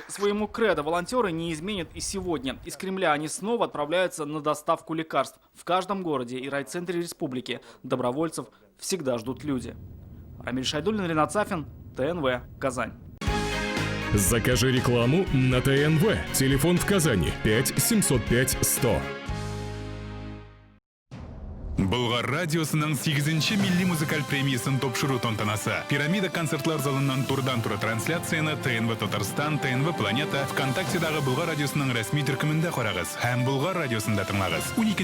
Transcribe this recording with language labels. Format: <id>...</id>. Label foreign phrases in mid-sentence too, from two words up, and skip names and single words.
<ru>Своему кредо волонтеры не изменят и сегодня. Из Кремля они снова отправляются на доставку лекарств. В каждом городе и райцентре республики добровольцев всегда ждут люди. Рамиль Шайдуллин, Ринат Сафин, ТНВ, Казань. Закажи рекламу на ТНВ. Телефон в Казани 5 705 100.</ru> <tt>Болгар радиосының 8-ші милли музыкаль премиясын топшыру тантанасы. Пирамида концертлар залынан турдан-тура трансляцияны ТНВ Татарстан, ТНВ Планета, ВКонтактедагы Болгар радиосының рәсми төркемендә карагыз. Һәм Болгар радиосында тыңлагыз.</tt>